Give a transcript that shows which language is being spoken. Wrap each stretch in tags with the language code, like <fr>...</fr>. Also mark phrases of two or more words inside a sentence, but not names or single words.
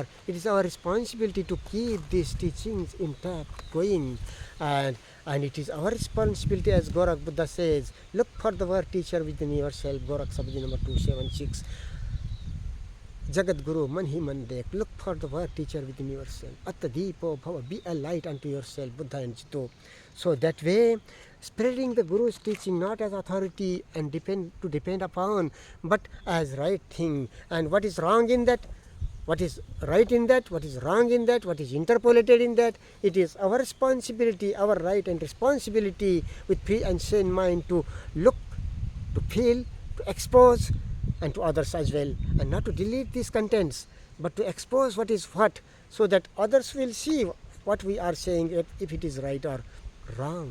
<en>It is our responsibility to keep these teachings intact, going, and it is our responsibility, as Gorak Buddha says, look for the word teacher within yourself. Gorak Sabadi number 276.</en> <hi>Jagat Guru, man hi man dek.</hi> <en>Look for the word teacher within yourself.</en> <pi>Atta deepo bhava,</pi> <en>be a light unto yourself, Buddha and Jito. So that way, spreading the Guru's teaching not as authority and depend upon, but as right thing. And what is wrong in that? What is right in that? What is wrong in that? What is interpolated in that? It is our responsibility, our right and responsibility with free and sane mind to look, to feel, to expose, and to others as well, and not to delete these contents, but to expose what is what, so that others will see what we are saying, if it is right or wrong.</en>